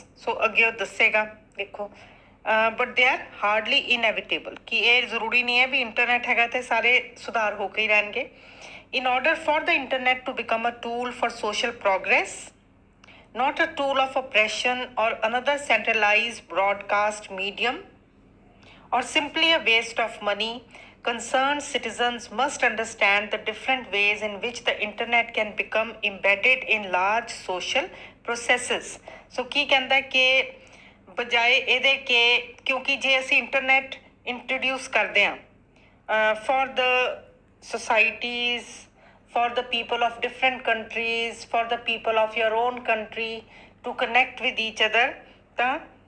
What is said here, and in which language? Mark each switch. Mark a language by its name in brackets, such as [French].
[Punjabi] So ਅੱਗੇ ਉਹ ਦੱਸੇਗਾ, ਦੇਖੋ [English] but they are hardly inevitable [Punjabi] ਕਿ ਇਹ ਜ਼ਰੂਰੀ ਨਹੀਂ ਹੈ ਵੀ ਇੰਟਰਨੈਟ ਹੈਗਾ ਤੇ ਸਾਰੇ ਸੁਧਾਰ ਹੋ ਕੇ ਹੀ ਰਹਿਣਗੇ। [English] In order for the internet to become a tool for social progress, not a tool of oppression or another centralized broadcast medium, or simply a waste of money, concerned citizens must understand the different ways in which the internet can become embedded in large social processes. So [Punjabi] ਕੀ ਕਹਿੰਦਾ ਕਿ ਬਜਾਏ ਇਹਦੇ ਕਿ ਕਿਉਂਕਿ ਜੇ ਅਸੀਂ internet introduce ਕਰਦੇ ਹਾਂ [English] for the societies, for the people of different countries, for the people of your own country to connect with each other, ਤਾਂ